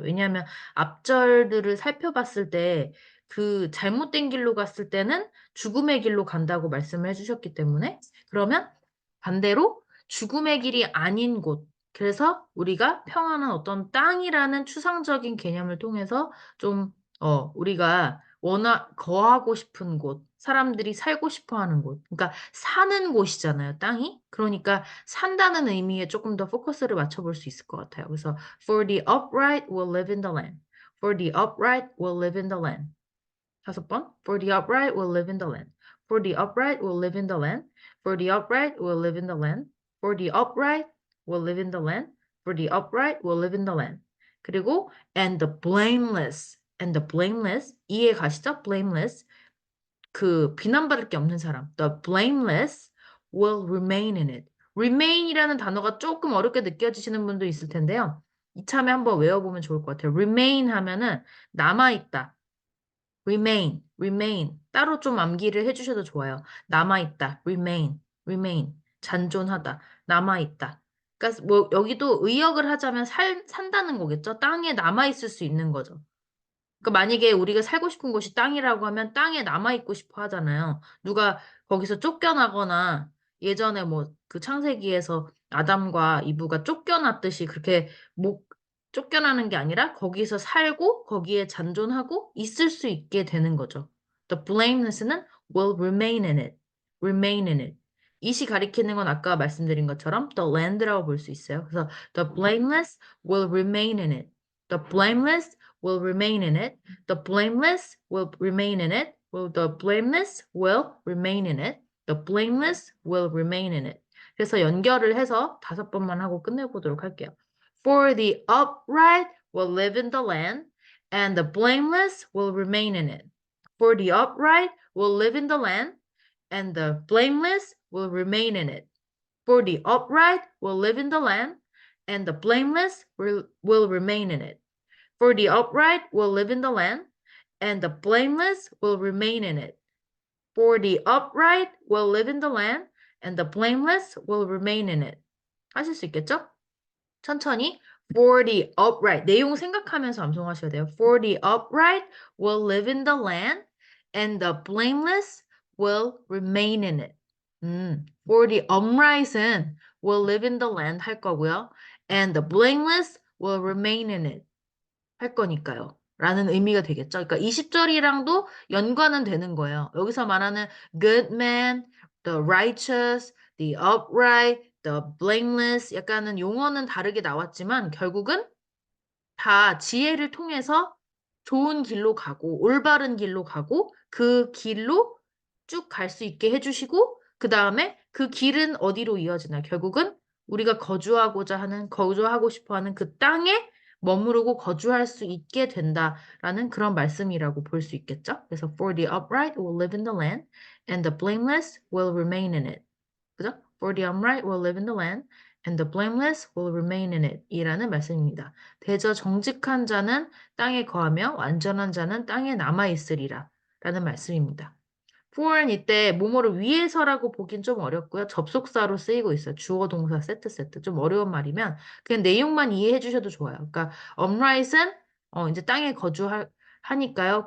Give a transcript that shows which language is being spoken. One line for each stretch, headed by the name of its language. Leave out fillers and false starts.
Korean: 왜냐하면 앞절들을 살펴봤을 때 그 잘못된 길로 갔을 때는 죽음의 길로 간다고 말씀을 해주셨기 때문에 그러면 반대로 죽음의 길이 아닌 곳 그래서 우리가 평안한 어떤 땅이라는 추상적인 개념을 통해서 좀, 우리가 거하고 싶은 곳, 사람들이 살고 싶어 하는 곳, 그러니까 사는 곳이잖아요, 땅이. 그러니까 산다는 의미에 조금 더 포커스를 맞춰볼 수 있을 것 같아요. 그래서
English: for the upright will live in the land. For the upright will live in the land.
Korean: 5번.
English: For the upright will live in the land. For the upright will live in the land. For the upright will live in the land. For the upright will live in the land. For the upright will live in the land.
Korean: 그리고
English: and the blameless. And the blameless.
Korean: 이해 가시죠?
English: Blameless.
Korean: 그 비난받을 게 없는 사람.
English: The blameless will remain in it.
Korean: remain이라는 단어가 조금 어렵게 느껴지시는 분도 있을 텐데요. 이참에 한번 외워보면 좋을 것 같아요. remain 하면은 남아있다.
English: remain.
Korean: 따로 좀 암기를 해주셔도 좋아요. 남아있다. remain. 잔존하다. 남아있다. 그러니까 뭐 여기도 의역을 하자면 산다는 거겠죠? 땅에 남아있을 수 있는 거죠. 그러니까 만약에 우리가 살고 싶은 곳이 땅이라고 하면 땅에 남아있고 싶어 하잖아요. 누가 거기서 쫓겨나거나 예전에 뭐 그 창세기에서 아담과 이브가 쫓겨났듯이 그렇게 못 쫓겨나는 게 아니라 거기서 살고 거기에 잔존하고 있을 수 있게 되는 거죠.
English: The blameless는 will remain in it. remain in it.
Korean: 이시 가리키는 건 아까 말씀드린 것처럼
English: the land
Korean: 라고 볼 수 있어요. 그래서
English: the blameless will remain in it. The blameless will remain in it. The blameless will remain in it. The blameless will remain in it. The blameless will remain in it.
Korean: 그래서 연결을 해서 5번만 하고 끝내보도록 할게요.
English: For the upright will live in the land, and the blameless will remain in it. For the upright will live in the land, and the blameless will remain in it. For the upright will live in the land, and the blameless will remain in it. For the upright will live in the land, and the blameless will remain in it. For the upright will live in the land, and the blameless will remain in it.
Korean: 하실 수 있겠죠? 천천히.
English: For the upright.
Korean: 내용 생각하면서 암송하셔야 돼요.
English: For the upright will live in the land, and the blameless will remain in it. For the upright은 will live in the land
Korean: 할 거고요.
English: And the blameless will remain in it.
Korean: 할 거니까요. 라는 의미가 되겠죠. 그러니까 20절이랑도 연관은 되는 거예요. 여기서 말하는
English: good man, the righteous, the upright, the blameless
Korean: 약간은 용어는 다르게 나왔지만 결국은 다 지혜를 통해서 좋은 길로 가고 올바른 길로 가고 그 길로 쭉 갈 수 있게 해주시고 그 다음에 그 길은 어디로 이어지나 결국은 우리가 거주하고 싶어 하는 그 땅에 머무르고 거주할 수 있게 된다라는 그런 말씀이라고 볼 수 있겠죠. 그래서
English: for the upright will live in the land and the blameless will remain in it.
Korean: 그죠?
English: For the upright will live in the land and the blameless will remain in it.
Korean: 이라는 말씀입니다. 대저 정직한 자는 땅에 거하며 완전한 자는 땅에 남아 있으리라. 라는 말씀입니다. for는 이때 뭐뭐를 위해서라고 보긴 좀 어렵고요. 접속사로 쓰이고 있어요. 주어 동사 세트. 좀 어려운 말이면 그냥 내용만 이해해 주셔도 좋아요. 그러니까 upright은 이제 땅에 거주하니까요.